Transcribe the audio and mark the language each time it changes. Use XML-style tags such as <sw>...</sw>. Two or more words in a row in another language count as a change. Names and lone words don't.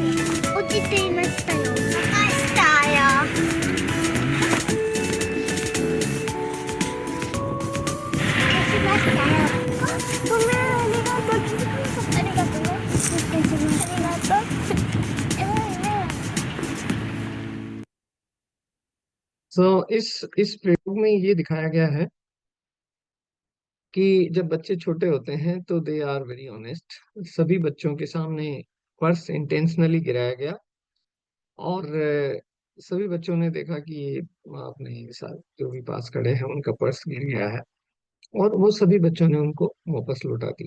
<ja>落ちていましたよ。落としたよ。落ちましたよ。あ、ごめん、ありがとう。気づかなかった。ありがとうね。失礼します。ありがとう。偉いね。</ja> <hi>सो इस प्रयोग में ये दिखाया गया है कि जब बच्चे छोटे होते हैं तो</hi> <en>they are very honest.</en> <hi>सभी बच्चों के सामने</hi> <en>purse intentionally</en> <hi>गिराया गया और सभी बच्चों ने देखा कि ये अपने साथ जो भी पास खड़े हैं उनका पर्स गिर गया है और वो सभी बच्चों ने उनको वापस लौटा दिया।</hi>